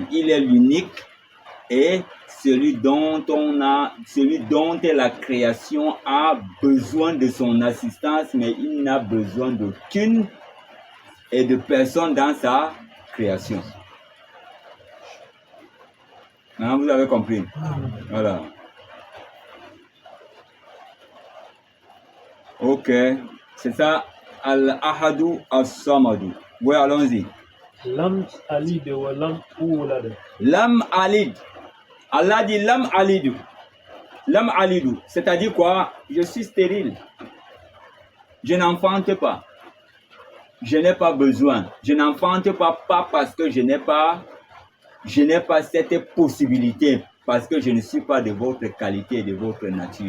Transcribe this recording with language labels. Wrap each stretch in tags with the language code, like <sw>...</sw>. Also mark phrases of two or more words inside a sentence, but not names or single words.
<fr>Il est l'unique et celui dont la création a besoin de son assistance, mais il n'a besoin d'aucune et de personne dans sa création. Maintenant, vous avez compris. Voilà. Ok. C'est ça,</fr> <ar>الأحد الصمد.</ar> <fr>Oui, allons-y.</fr> <ar>لم ألد ولم أولد. لم ألد. Allah dit لم ألد. لم ألد.</ar> <fr>C'est-à-dire quoi? Je suis stérile. Je n'enfante pas. Je n'ai pas besoin. Je n'enfante pas parce que je n'ai pas cette possibilité, parce que je ne suis pas de votre qualité, de votre nature.</fr>